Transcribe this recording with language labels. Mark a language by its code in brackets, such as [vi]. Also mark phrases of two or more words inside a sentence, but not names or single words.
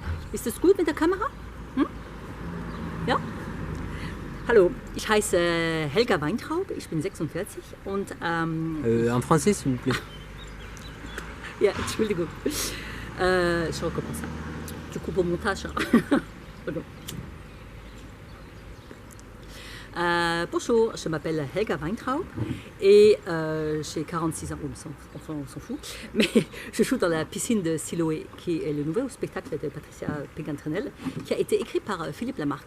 [de] Ist das gut mit der Kamera? Hm? Ja? Hallo, ich heiße Helga Weintraub, ich bin 46 und... [fr] En français, s'il vous plaît. [de] Ja, Entschuldigung. [fr] Je recommence. Du coup, au montage. Pardon. Bonjour, je m'appelle Helga Weintraub et j'ai 46 ans, on s'en fout, mais je joue dans la piscine de Siloé, qui est le nouveau spectacle de Patricia Pégantrenel, qui a été écrit par Philippe Lamarck.